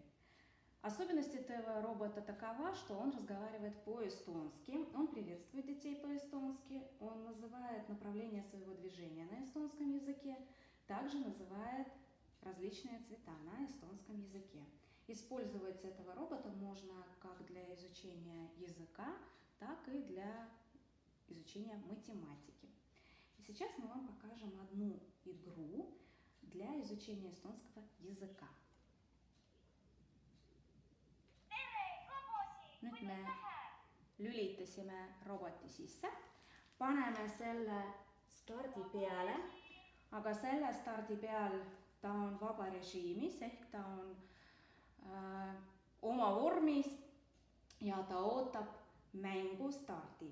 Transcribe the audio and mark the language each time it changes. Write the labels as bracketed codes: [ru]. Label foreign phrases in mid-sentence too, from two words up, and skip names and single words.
[ru] Особенность этого робота такова, что он разговаривает по-эстонски, он приветствует детей по-эстонски, он называет направление своего движения на эстонском языке, также называет различные цвета на эстонском языке. Использовать этого робота можно как для изучения языка, так и для изучения математики. И сейчас мы вам покажем одну игру для изучения эстонского языка. [et] Nüüd me lülitasime roboti sisse, paneme selle stardi peale, aga selle stardi peal ta on vaba režiimis ehk ta on oma vormis ja ta ootab mängu stardi.